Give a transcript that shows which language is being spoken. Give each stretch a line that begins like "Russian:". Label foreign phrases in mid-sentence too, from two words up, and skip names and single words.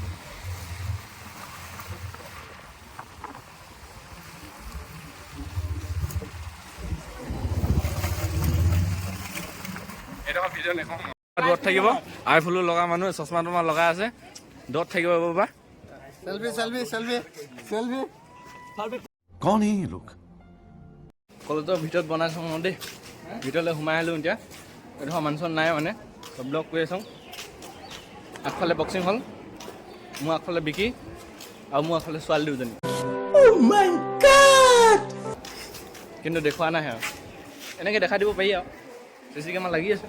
Assamese: এইটো ভিডিঅ' নেখাওঁ, দূৰত থাকিব, আইফুলো লগা মানুহ চশমা টমা লগাই আছে, দূৰত থাকিব বাবা। চেলফি
Hindi: कौन है ये लोग?
Assamese: কলেজৰ ভিতৰত বনাইছোঁ দেই, ভিতৰলৈ সোমাই আহিলোঁ। এতিয়া এইডোখৰ মানুহ নাই মানে, ব্লগ কৰি আছোঁ। আগফালে বক্সিং হল, মোৰ আগফালে বিকি আৰু মোৰ আগফালে ছোৱালী দুজনী, কিন্তু দেখুওৱা নাই আৰু এনেকৈ দেখাই দিব পাৰি আৰু CC কেমেৰা লাগি আছে।